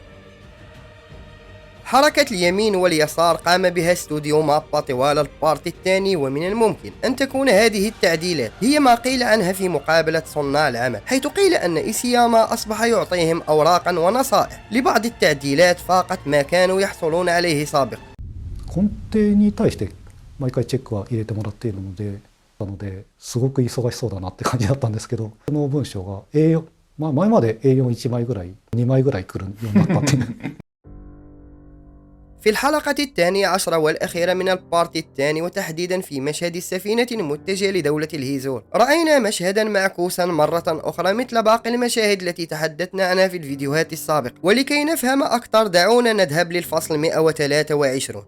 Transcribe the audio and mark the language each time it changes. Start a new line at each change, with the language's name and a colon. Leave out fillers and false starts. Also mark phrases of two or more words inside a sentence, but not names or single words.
Arabic: حركة اليمين واليسار قام بها استوديو مابا طوال البارت الثاني، ومن الممكن أن تكون هذه التعديلات هي ما قيل عنها في مقابلة صناع العمل، حيث قيل أن إيسياما أصبح يعطيهم أوراقا ونصائح لبعض التعديلات فاقت ما كانوا يحصلون عليه سابقا.
Japanese: 根底に対して毎回チェックは入れてもらっているのですごく忙しそうだなって感じだったんですけど、この文章が A4、前まで A41 枚ぐらい2枚ぐらい来るようになったっていう。
Arabic: في الحلقة 12 والأخيرة من البارت الثاني، وتحديدا في مشهد السفينة المتجهة لدولة الهيزول، رأينا مشهدا معكوسا مرة أخرى مثل باقي المشاهد التي تحدثنا عنها في الفيديوهات السابقة. ولكي نفهم أكثر دعونا نذهب للفصل 123.